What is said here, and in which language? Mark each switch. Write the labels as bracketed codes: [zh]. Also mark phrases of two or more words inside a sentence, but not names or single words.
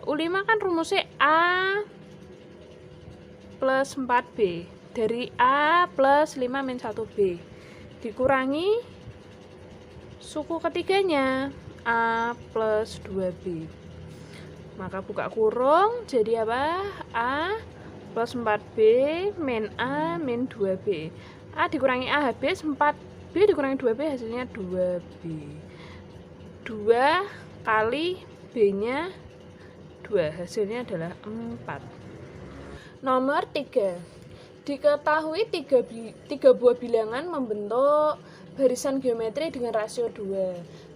[id] U5 kan rumusnya A plus 4B, dari A plus 5 min 1B dikurangi suku ketiganya A plus 2B. Maka buka kurung, jadi apa? A plus 4B min A min 2B. A dikurangi A habis, 4B dikurangi 2B hasilnya 2B. 2 kali B-nya 2, hasilnya adalah 4. Nomor 3. Diketahui 3 buah bilangan membentuk barisan geometri dengan rasio 2.